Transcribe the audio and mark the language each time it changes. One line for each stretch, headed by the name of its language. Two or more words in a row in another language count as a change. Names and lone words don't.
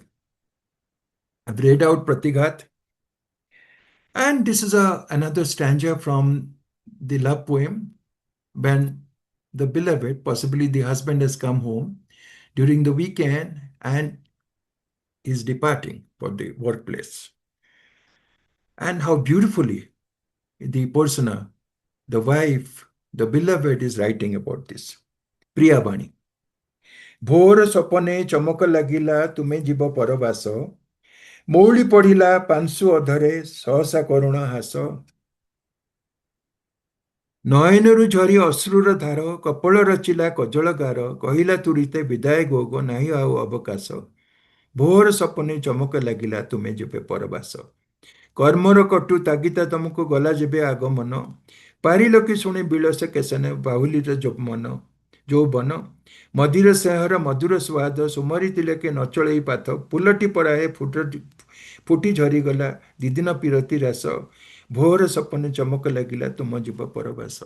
English: I've read out Pratighat, and this is another stanza from the love poem when the beloved, possibly the husband, has come home during the weekend and is departing for the workplace. And how beautifully the persona, the wife, the beloved is writing about this. Priyabani.
Odia: ଭୋର ସପନେ ଚମକ ଲାଗିଲା ତୁମେ ଯିବ ପରବାସ ମଉଳି ପଡ଼ିଲା ପାଂଶୁ ଅଧରେ ସହସା କରୁଣ ହାସ ନୟନରୁ ଝରି ଅଶ୍ରୁର ଧାର କପଳ ରଚିଲା କଜଳ ଗାର କହିଲା ତୁରିତେ ବିଦାୟ ଗୋଗ ନାହିଁ ଆଉ ଅବକାଶ ଭୋର ସପନେ ଚମକ ଲାଗିଲା ତୁମେ ଯେବେ ପରବାସ କର୍ମର କଟୁ ତାଗିତା ତମକୁ ଗଲା ଯେବେ ଆଗମନ ପାରିଲ କି ଶୁଣି ବିଳସ କେଶନ ବାହୁଲିର ମନ ଯୌବନ ମଦିର ସ୍ନେହର ମଧୁର ସୁଆଦ ସୁମରି ତିଲକେ ନଚଳେଇ ପାଥ ଫୁଲଟି ପରାଏ ଫୁଟି ଝରିଗଲା ଦିଦିନ ପିରତି ରାସ ଭୋର ସପନେ ଚମକ ଲାଗିଲା ତୁମ ଯିବ ପରବାସ.